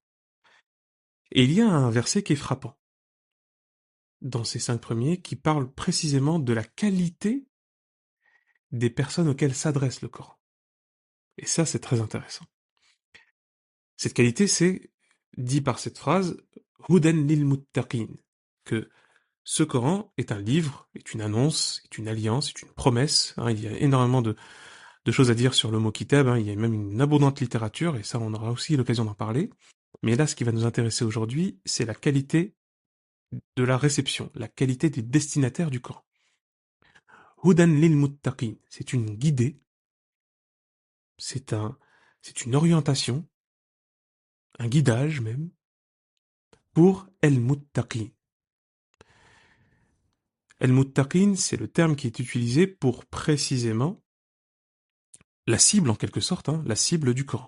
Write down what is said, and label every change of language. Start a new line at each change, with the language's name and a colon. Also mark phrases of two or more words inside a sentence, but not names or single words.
French: Et il y a un verset qui est frappant dans ces 5 premiers qui parle précisément de la qualité des personnes auxquelles s'adresse le Coran. Et ça, c'est très intéressant. Cette qualité, c'est dit par cette phrase
Arabic: هدى للمتقين,
French: que ce Coran est un livre, est une annonce, est une alliance, est une promesse. Il y a énormément de choses à dire sur le mot kitab, il y a même une abondante littérature, et ça, on aura aussi l'occasion d'en parler. Mais là, ce qui va nous intéresser aujourd'hui, c'est la qualité de la réception, la qualité des destinataires du Coran.
Arabic: هدى للمتقين,
French: c'est une guidée, c'est une orientation, un guidage même, pour el-muttaqin. El-muttaqin, c'est le terme qui est utilisé pour précisément la cible en quelque sorte, la cible du Coran.